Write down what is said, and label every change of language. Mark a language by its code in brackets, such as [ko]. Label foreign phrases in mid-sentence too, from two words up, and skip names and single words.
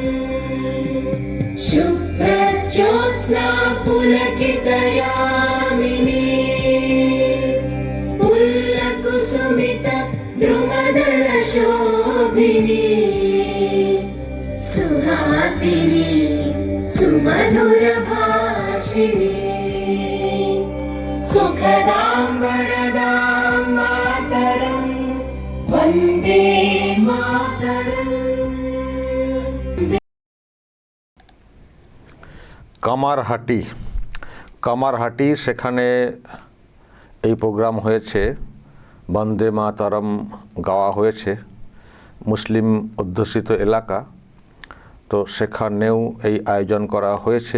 [sa] शुभ्रज्योत्स्ना पुलकितयामिनी पुल्लकुसुमित द्रुमदलशोभिनी सुहासिनी सुमधुरभाषिणी सुखदां वरदां मातरं वन्दे मातरम्। [bn] কামারহাটি সেখানে এই প্রোগ্রাম হয়েছে, বন্দে মাতরম গাওয়া হয়েছে, মুসলিম অধ্যুষিত এলাকা, তো সেখানেও এই আয়োজন করা হয়েছে।